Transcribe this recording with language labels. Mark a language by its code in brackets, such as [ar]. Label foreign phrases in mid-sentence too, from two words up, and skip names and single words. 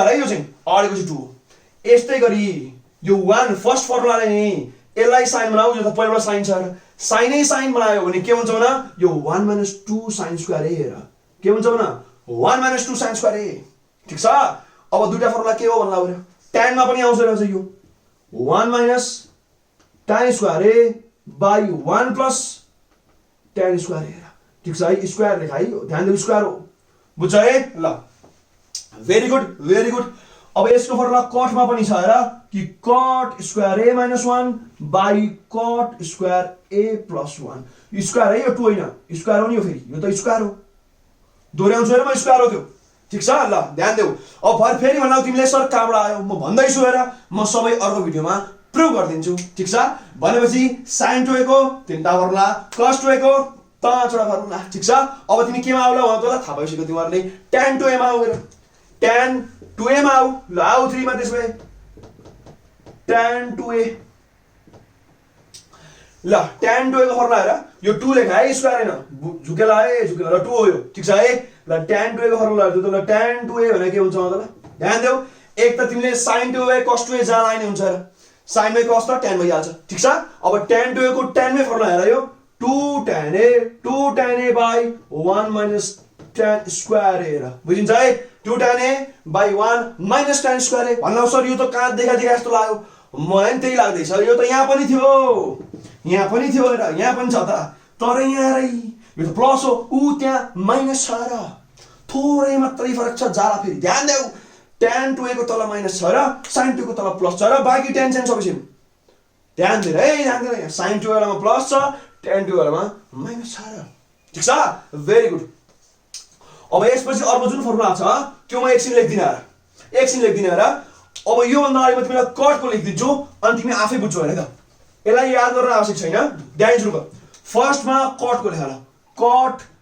[ne] है यो चाहिँ अडेको चाहिँ 2 हो यस्तै गरी यो 1 फर्स्ट फर्मुलाले नि यसलाई साइन बनाऊ यो त पहिलोबाट साइन छ साइनै साइन बनायो भने के हुन्छ भने यो 1 [en] minus 2 sin square a [ne] हेर के हुन्छ भने 1 [en] minus 2 sin square a [ne] ठीक छ अब दुईटा फर्मुला के हो भन्ला हेर tan मा पनि आउँछ रहेछ यो 1 [en] minus tan square a by 1 plus tan square a [ne] हेर ठीक छ है स्क्वायर लेखाइ ध्यान दिनु स्क्वायर हो बुझ्छ है ल [en] very good [ne] अब यसको फर्मुला कटमा पनि छ हेर कि [en] cot square a minus 1 by cot square a plus 1 square [ne] है यो 2 हैन स्क्वायर हो नि यो फेरि यो त स्क्वायर हो दोहोर्याउँछु हेर म स्क्वायर हो त्यो ठीक छ ल ध्यान देऊ अब फेरि भन्नु तिमीले सर कहाँबाट आयो म भन्दैछु हेर म सबै अर्को भिडियोमा प्रुभ गरिदिन्छु ठीक छ भनेपछि sin 2a को तीनटा फर्मुला cos 2a को 5 वटा फर्मुला ठीक छ अब तिमी केमा आउला भन तँलाई थाहा भइसक्यो तिमीहरुले tan 2a मा आउ हेर tan 2a मा आउ ल आउ 3 मा त्यसमै tan 2a ल tan 2a को फर्मुला हेर यो 2 लेखा है स्क्वायर हैन झुकेला ल 2 हो यो ठीक छ है ल tan 2a को फर्मुला हेर्दै त ल tan 2a भने के हुन्छ मतलब ध्यान देऊ एक त तिमीले sin 2a cos 2a जहाँ लाइने हुन्छ र sin मै cos त tan भइहाल्छ ठीक छ अब tan 2a को tan मै फर्मुला हेर यो [en] 2 tan a by 1 minus tan square [ne] हेर बुझिन्छ है [en] 2 tan a by 1 minus tan square a [ne] भन्नु सर यो त कहाँ देखा जस्तो लाग्यो मलाई पनि त्यही लाग्दैछ यो त यहाँ पनि थियो हेर यहाँ पनि छ त तर यहाँ रै यो त प्लस हो उ त्यहाँ माइनस छ र थोरै मात्रै फरक छ जाला फेरि ध्यान देऊ tan 2a को तल माइनस छ र sin 2 को तल प्लस छ र बाकी tan सबै सेम ध्यान दे है sin 2a मा प्लस छ tan टु बेलामा माइनस 6 ठीक छ [en] very good [ne] अब यसपछि अर्को जुन फर्मुला छ त्यो म एकछिन लेख्दिन र अब यो भन्दा अगाडि म तिमीलाई कट को लेख्दिन्छु अनि तिमी आफै बुझ्छौ हैन त यसलाई याद गर्न आवश्यक छैन ध्यान सुरु गर फर्स्ट मा कट को लेख ल कट